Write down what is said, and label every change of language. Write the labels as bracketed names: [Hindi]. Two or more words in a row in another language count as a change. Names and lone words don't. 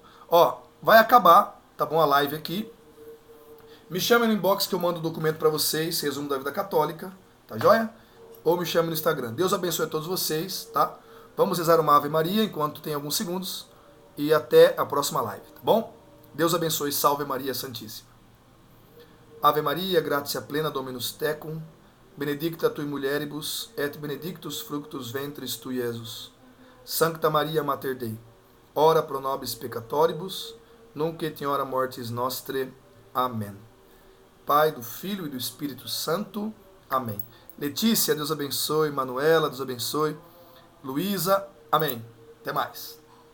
[Portuguese] Ó, vai acabar, tá bom, a live aqui. Me chame no inbox que eu mando o documento para vocês, resumo da vida católica, tá joia? Ou me chame no Instagram. Deus abençoe a todos vocês, tá? Vamos rezar uma Ave Maria enquanto tem alguns segundos. E até a próxima live, tá bom? Deus abençoe, salve Maria Santíssima. [Latin] Ave Maria, gratia plena Dominus tecum, benedicta tui mulieribus, et benedictus fructus ventris tui, Iesus. Sancta Maria Mater Dei, ora pro nobis peccatoribus, nunc et in hora mortis nostre. [Portuguese] Amém. Pai, do Filho e do Espírito Santo. Amém. Letícia, Deus abençoe. Manuela, Deus abençoe. Luísa, amém. Até mais.